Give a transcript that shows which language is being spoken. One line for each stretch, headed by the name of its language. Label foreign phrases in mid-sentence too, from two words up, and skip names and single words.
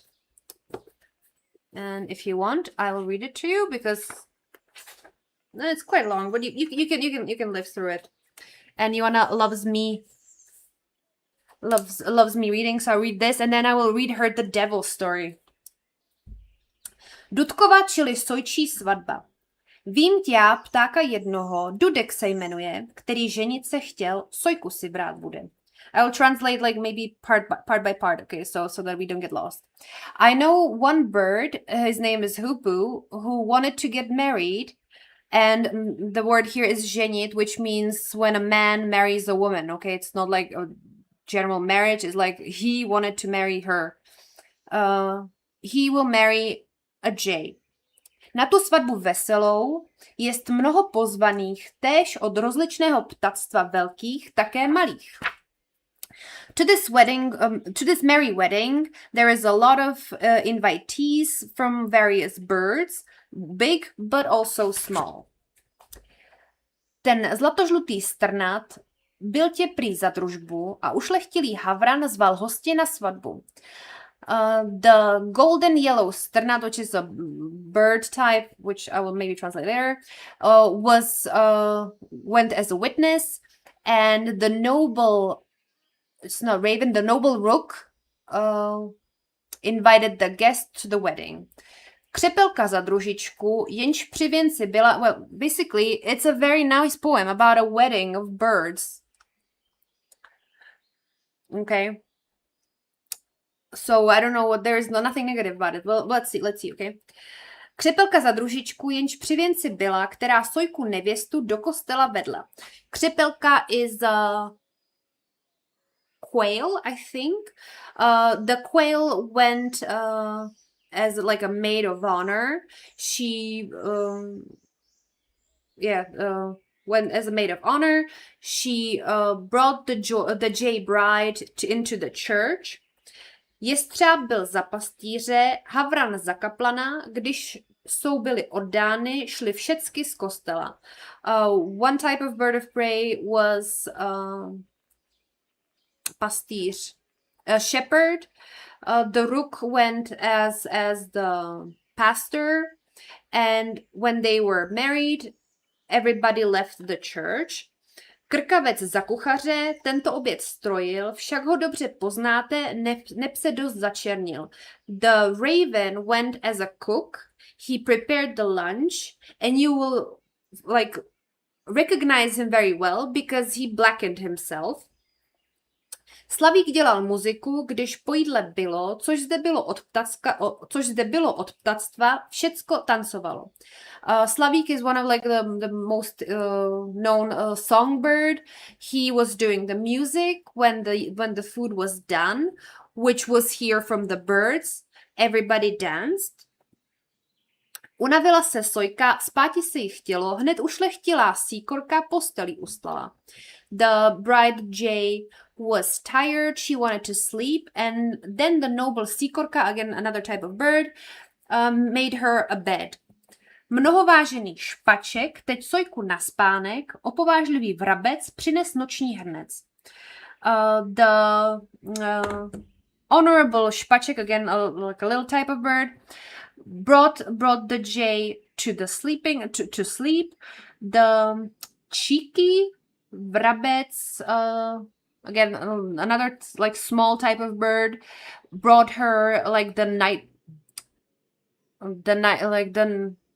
English: And if you want, I will read it to you because it's quite long, but you can live through it. And Joanna loves me reading, so I'll read this, and then I will read her the devil story.
Czech: Dudkova, čili sojčí svatba. Vím tě, ptáka jednoho, Dudek se jmenuje, který ženit se chtěl, sojku si brát bude.
English: I will translate like maybe part by part, okay, so that we don't get lost. I know one bird, his name is Hoopoe, who wanted to get married, and the word here is ženit, which means when a man marries a woman, okay? It's not like a general marriage, it's like he wanted to marry her. He will marry a jay.
Czech: Na tu svatbu veselou jest mnoho pozvaných, též od rozličného ptactva velkých, také malých.
English: To this merry wedding, there is a lot of invitees from various birds, big but also small.
Czech: Ten zlatožlutý strnat byl tě prý za družbu a ušlechtilý havran zval hostě na svatbu.
English: The golden yellow sternat, which is a bird type, which I will maybe translate later, went as a witness, and the noble rook invited the guest to the wedding.
Czech: Křepelka za družičku, jenž při věnci byla,
English: well, basically, it's a very nice poem about a wedding of birds. Okay. So I don't know there's nothing negative about it. Well, let's see, okay.
Czech: Křepelka za družičku, jenž při věnci byla, která sojku nevěstu do kostela vedla.
English: Křepelka is quail, I think. The quail went as like a maid of honor. She went as a maid of honor. She brought the Jay bride into the church.
Czech: Jestřáb byl za pastýře, havran za kaplana, když jsou byly oddány, šly všecky z kostela.
English: One type of bird of prey was pastýř, a shepherd. The rook went as the pastor, and when they were married, everybody left the church.
Czech: Krkavec za kuchaře, tento oběd strojil, však ho dobře poznáte, neb se dost začernil.
English: The raven went as a cook, he prepared the lunch, and you will like recognize him very well because he blackened himself.
Czech: Slavík dělal muziku, když po jídle bylo, což zde bylo od ptactva, všecko tancovalo.
English: Slavík is one of like the most known songbird. He was doing the music when the food was done, which was here from the birds. Everybody danced.
Czech: Unavila se sojka, spáti se jí chtělo, hned ušlechtilá síkorka postelí ustala.
English: The bride jay was tired, she wanted to sleep, and then the noble síkorka, again another type of bird, made her a bed.
Czech: Mnohovážený špaček, teď sojku na spánek, opovážlivý vrabec přines noční hrnec.
English: The honorable špaček, again like a little type of bird, brought the jay to sleep. The cheeky vrabec, again another like small type of bird, brought her like the night like the